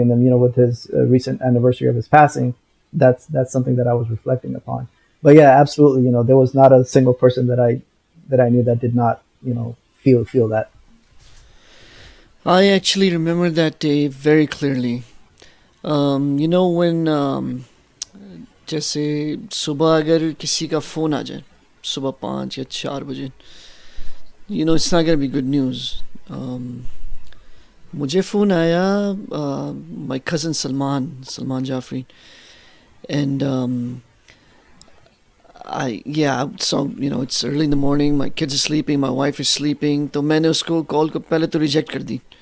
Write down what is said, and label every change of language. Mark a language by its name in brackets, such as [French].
[English] And then, with his recent anniversary of his passing, that's something that I was reflecting upon. But yeah, absolutely, there was not a single person that I knew that did not, feel that. I actually remember that day very clearly. [Hindi] When जैसे सुबह अगर किसी का phone आ जाए सुबह 5 या 4 बजे, [English] it's not gonna be good news. [Hindi] मुझे फ़ोन आया, [English] my cousin Salman Jaffrey, and so it's early in the morning, my kids are sleeping, my wife is sleeping, [Hindi] तो मैंने उसको कॉल को पहले तो रिजेक्ट कर दी.